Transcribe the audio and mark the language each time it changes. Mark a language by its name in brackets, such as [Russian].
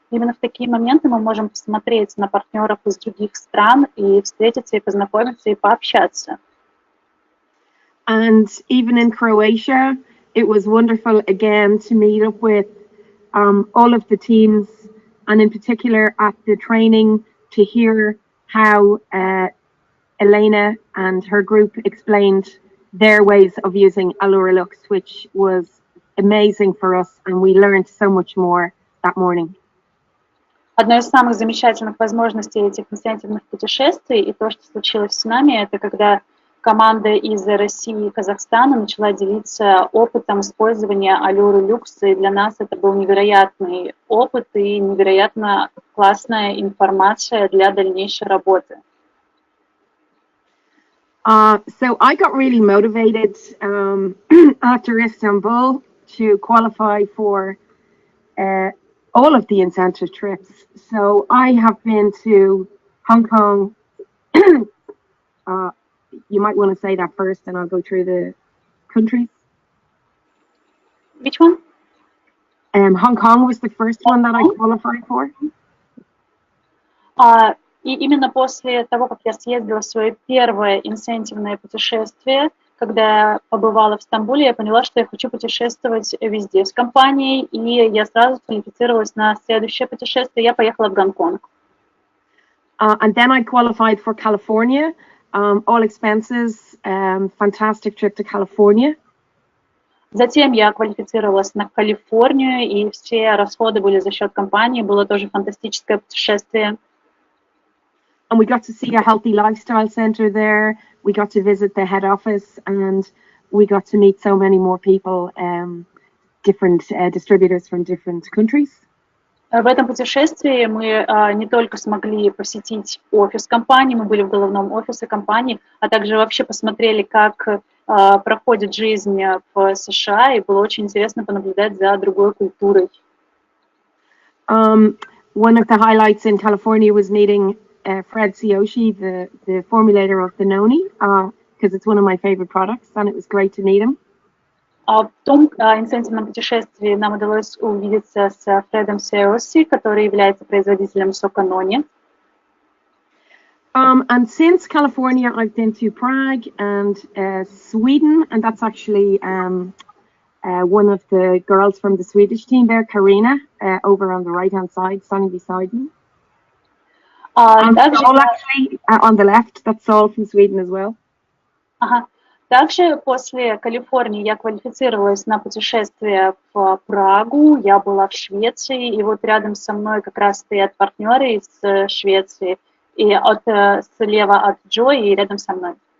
[Russian] Именно в такие моменты мы можем посмотреть на партнеров из других стран и встретиться, и познакомиться, и пообщаться. [English] And even in Croatia, it was wonderful again to meet up with all of the teams, and in particular at the training to hear how Elena and her group explained their ways of using Alluralux, which was amazing for us, and we learned so much more that morning. [Russian] Одной из самых замечательных возможностей этих инцентивных путешествий и то, что случилось с нами, это когда команда из России и Казахстана начала делиться опытом использования Alluralux, и для нас это был невероятный опыт и невероятно классная информация для дальнейшей работы. [English] So I got really motivated after Istanbul to qualify for all of the incentive trips. So I have been to Hong Kong. You might want to say that first, and I'll go through the countries. Which one? Hong Kong was the first one that I qualified for. [Russian] И именно после того, как я съездила в свое первое инцентивное путешествие, когда я побывала в Стамбуле, я поняла, что я хочу путешествовать везде с компанией, и я сразу квалифицировалась на следующее путешествие. Я поехала в Гонконг. [English] And then I qualified for California. All expenses, fantastic trip to California. [Russian] Затем я квалифицировалась на Калифорнию, и все расходы были за счет компании. Было тоже фантастическое путешествие. [English] And we got to see a healthy lifestyle center there. We got to visit the head office, and we got to meet so many more people, different distributors from different countries. [Russian] В этом путешествии мы не только смогли посетить офис компании, мы были в головном офисе компании, а также вообще посмотрели, как проходит жизнь в США, и было очень интересно понаблюдать за другой культурой. [English] One of the highlights in California was meeting Fred Sioshi, the formulator of the Noni, because it's one of my favorite products, and it was great to meet him. [Russian] В том инцентивном путешествии нам удалось увидеться с Фредом Сиоси, который является производителем сока Нони. [English] And since California, I've been to Prague and Sweden, and that's actually one of the girls from the Swedish team there, Karina, over on the right-hand side, standing beside me. All actually on the left, that's all from Sweden as well. [Russian] Также после Калифорнии я квалифицировалась на путешествие в Прагу, я была в Швеции, и вот рядом со мной как раз стоят партнеры из Швеции, и слева от Джо и рядом со мной.